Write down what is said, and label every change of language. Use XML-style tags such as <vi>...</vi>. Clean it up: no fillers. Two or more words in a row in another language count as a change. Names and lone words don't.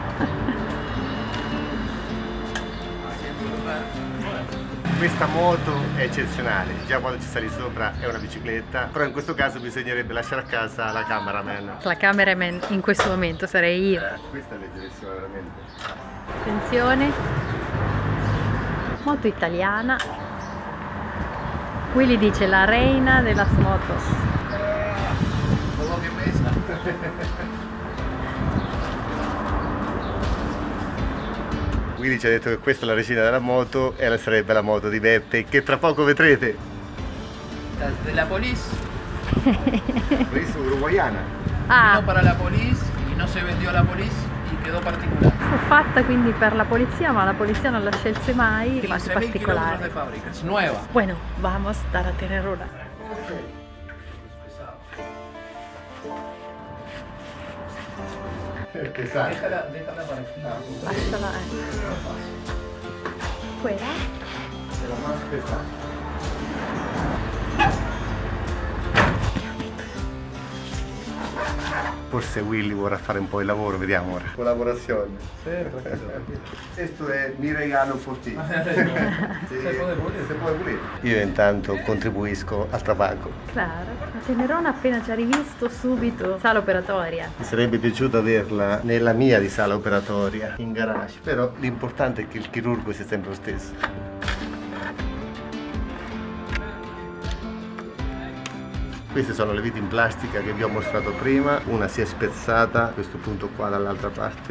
<it>Questa moto è eccezionale, già quando ci sali sopra è una bicicletta, però in questo caso bisognerebbe lasciare a casa la cameraman. La cameraman in questo momento sarei io. Questa è leggerissima veramente. Attenzione. Moto italiana.</it> <es>Willy dice la reina de las motos.</es> <it>Willy ci ha detto che questa è la regina della moto e sarebbe la moto di Beppe, che tra poco vedrete. Della police.</it> <es>Police uruguayana. Vino para la police y no se vendió a la police y quedó particular.</es> <it>Fu fatta quindi per la polizia, ma la polizia non la scelse mai, rimase</it> <es>15.000 kilómetros</es> <it>particolare.</it> <es>de fábrica, es nueva. Bueno, vamos dalla Tenerona.</es> <it>Pesante.</it> <es>Déjala para aquí.</es> <it>Lasciala, Quella? È la más pesante. Forse Willy vorrà fare un po' il lavoro, vediamo ora. Collaborazione.</it> <es>Sí, tranquilo.</es> <it>Questo è mi regalo for te.</it> <es>Se puede pulir.</es> <it>Se può pulire. Io intanto contribuisco al trabaco.</it> <es>Claro.</es> <it>La Tenerona appena ci ha rivisto subito sala operatoria. Mi sarebbe piaciuto averla nella mia di sala operatoria, in garage, però l'importante è che il chirurgo sia sempre lo stesso. Queste sono le viti in plastica che vi ho mostrato prima, una si è spezzata a questo punto qua dall'altra parte.</it>